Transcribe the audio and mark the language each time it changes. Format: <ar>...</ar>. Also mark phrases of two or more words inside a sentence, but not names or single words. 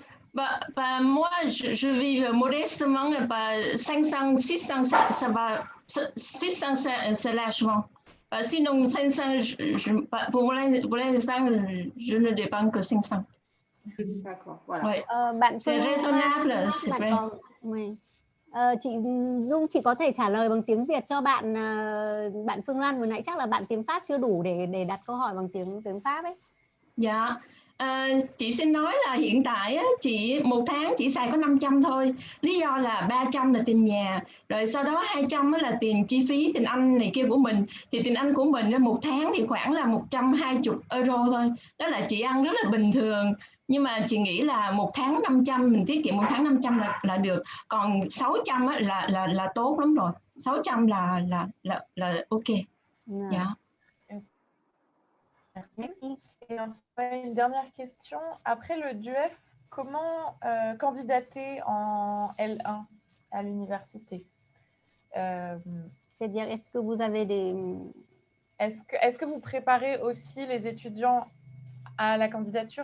<fr>Bah, moi, je vis modestement, 500, 600, ça va. 600, c'est largement. Sinon, 500, pour l'instant, je ne dépense que 500. D'accord, voilà. Ouais. C'est raisonnable, c'est vrai.</fr> <vi>Chị Dung, chị có thể trả lời bằng tiếng Việt cho bạn Phương Lan vừa nãy, chắc là bạn tiếng Pháp chưa đủ để đặt câu hỏi bằng tiếng Pháp ấy. Dạ. Chị xin nói là hiện tại á, chị một tháng chỉ xài có 500 thôi. Lý do là 300 là tiền nhà, rồi sau đó 200 là tiền chi phí tiền ăn này kia của mình. Thì tiền ăn của mình là một tháng thì khoảng là 120 euro thôi. Đó là chị ăn rất là bình thường. Nhưng mà chị nghĩ là một tháng 500, mình tiết kiệm một tháng 500 là được. Còn 600 á, là tốt lắm rồi. 600 là ok. Dạ.</vi> <fr>Merci. Et enfin, une dernière question. Après le DUEF, comment candidater en L1 à l'université? C'est-à-dire, est-ce que vous avez des... Est-ce que vous préparez aussi les étudiants à la candidature?</fr>